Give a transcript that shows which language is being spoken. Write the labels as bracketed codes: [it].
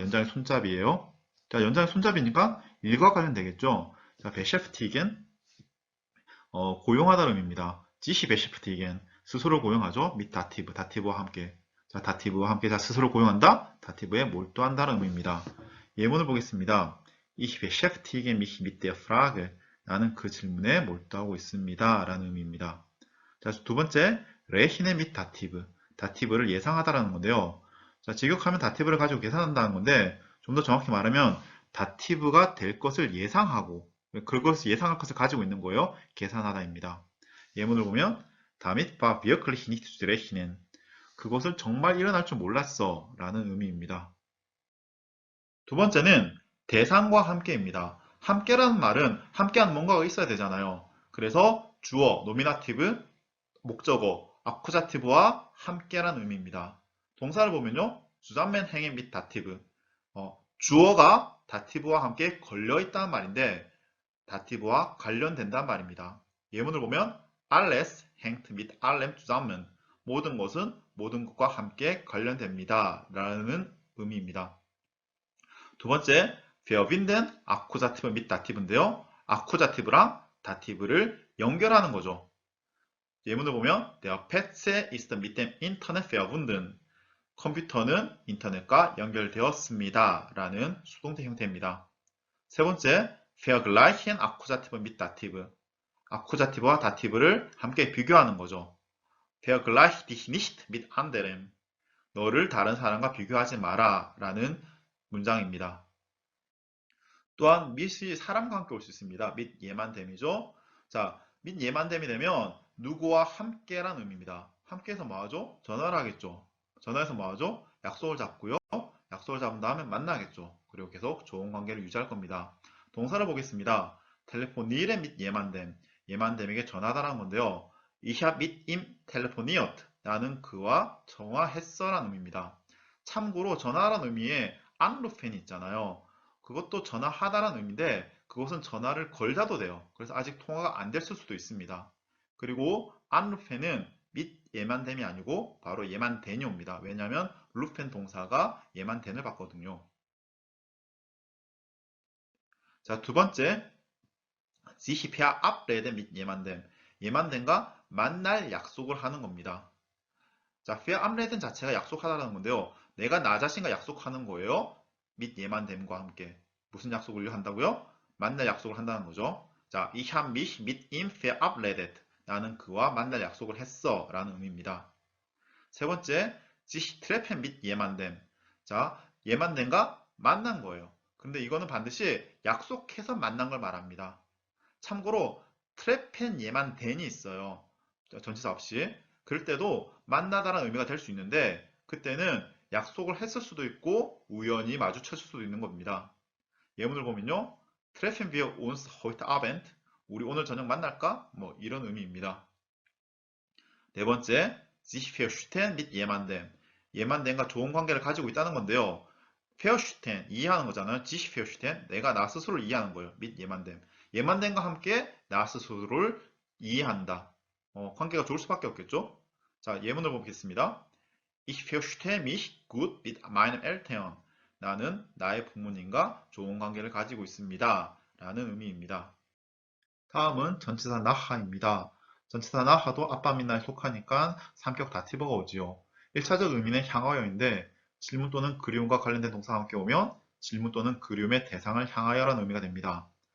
[ko] 연장의 손잡이에요. 자, 연장의 손잡이니까 일과 관련되겠죠. 자, beschäftigen 고용하다는 의미입니다. [de] sich beschäftigen [ko] 스스로 고용하죠. mit 다티브, 다티브와 함께. 자, 다티브와 함께 자 스스로 고용한다. 다티브에 몰두한다는 의미입니다. 예문을 보겠습니다. [de] Ich beschäftige mich mit der Frage. [ko] 나는 그 질문에 몰두하고 있습니다. 라는 의미입니다. 자, 두 번째, [de] rechne mit [ko] 다티브. 다티브를 예상하다라는 건데요. 자, 직역하면 다티브를 가지고 계산한다는 건데 좀 더 정확히 말하면 다티브가 될 것을 예상하고 그것을 예상할 것을 가지고 있는 거예요. 계산하다입니다. 예문을 보면 [de] damit war wirklich nicht zu rechnen. [ko] 그것을 정말 일어날 줄 몰랐어 라는 의미입니다. 두 번째는 대상과 함께입니다. 함께라는 말은 함께한 뭔가가 있어야 되잖아요. 그래서 주어, 노미나티브, 목적어, 아쿠자티브와 함께라는 의미입니다. 동사를 보면요. [de] zusammen hängen mit 다티브. [ko] 주어가 다티브와 함께 걸려있다는 말인데 다티브와 관련된다는 말입니다. 예문을 보면 [de] alles hängt mit allem zusammen. [ko] 모든 것은 모든 것과 함께 관련됩니다. 라는 의미입니다. 두 번째, verbinden 아쿠자티브 및 다티브인데요. 아쿠자티브랑 다티브를 연결하는 거죠. 예문을 보면 [de] Der PC ist mit dem Internet verbunden. [ko] 컴퓨터는 인터넷과 연결되었습니다. 라는 수동태 형태입니다. 세 번째, vergleichen 아쿠자티브 및 다티브. 아쿠자티브와 다티브를 함께 비교하는 거죠. [de] Vergleich dich nicht mit anderen. [ko] 너를 다른 사람과 비교하지 마라 라는 문장입니다. 또한 mit이 사람과 함께 올 수 있습니다. mit 예만됨이죠. 자, mit 예만됨이 되면 누구와 함께란 의미입니다. 함께해서 뭐하죠? 전화를 하겠죠. 전화해서 뭐하죠? 약속을 잡고요. 약속을 잡은 다음에 만나겠죠. 그리고 계속 좋은 관계를 유지할 겁니다. 동사를 보겠습니다. [de] telefonieren mit [ko] 예만됨. 예만됨에게 전화하다라는 건데요. [de] Ich habe mit ihm telefoniert. [ko] 나는 그와 전화했어라는 의미입니다. 참고로 전화라는 의미에 anrufen 있잖아요. 그것도 전화하다라는 의미인데 그것은 전화를 걸자도 돼요. 그래서 아직 통화가 안 됐을 수도 있습니다. 그리고 anrufen은 mit 예만됨이 아니고 바로 예만된이 옵니다. 왜냐하면 루펜 동사가 예만된을 받거든요. 자, 두 번째, [de] sich verabreden mit [ko] 예만됨. 예만됨과 만날 약속을 하는 겁니다. 자, verabreden 자체가 약속하다라는 건데요. 내가 나 자신과 약속하는 거예요. mit 예만됨과 함께. 무슨 약속을 한다고요? 만날 약속을 한다는 거죠. 자, [de] ich habe mich mit ihm verabredet. [ko] 나는 그와 만날 약속을 했어 라는 의미입니다. 세 번째, [de] sich treffen mit [ko] 예만됨. 자, 예만됨과 만난 거예요. 근데 이거는 반드시 약속해서 만난 걸 말합니다. 참고로 트레펜 예만 댄이 있어요. 전치사 없이. 그럴 때도 만나다라는 의미가 될 수 있는데 그때는 약속을 했을 수도 있고 우연히 마주쳤을 수도 있는 겁니다. 예문을 보면요. [de] Treffen wir uns heute Abend? [ko] 우리 오늘 저녁 만날까? 뭐 이런 의미입니다. 네 번째, [de] sich verstehen mit jemandem. [ko] jemandem과 좋은 관계를 가지고 있다는 건데요. verstehen, 이해하는 거잖아요. [de] sich verstehen, [ko] 내가 나 스스로를 이해하는 거예요. [de] mit jemandem. [ko] jemandem과 함께 나 스스로를 이해한다. 관계가 좋을 수밖에 없겠죠? 자, 예문을 보겠습니다. [de] Ich verstehe mich gut mit meinen Eltern. [ko] 나는 나의 부모님과 좋은 관계를 가지고 있습니다. 라는 의미입니다. 다음은 전치사 나하입니다. 전치사 나하도 아빠 민나에 속하니까 삼격 다티버가 오지요. 1차적 의미는 향하여인데 질문 또는 그리움과 관련된 동사가 함께 오면 질문 또는 그리움의 대상을 향하여라는 의미가 됩니다.